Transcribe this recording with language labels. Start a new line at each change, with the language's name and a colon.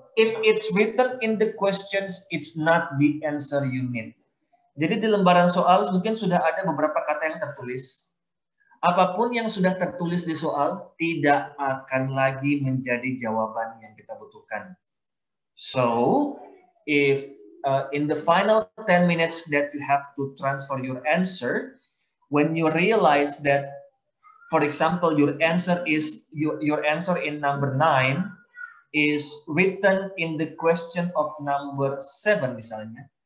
English: If it's written in the questions, it's not the answer you need.
Indonesian: Jadi di lembaran soal mungkin sudah ada beberapa kata yang tertulis. Apapun yang sudah tertulis di soal tidak akan lagi menjadi jawaban yang kita butuhkan.
English: So, if in the final 10 minutes that you have to transfer your answer, when you realize that, for example, your answer in number 9 is written in the question of number 7 misalnya.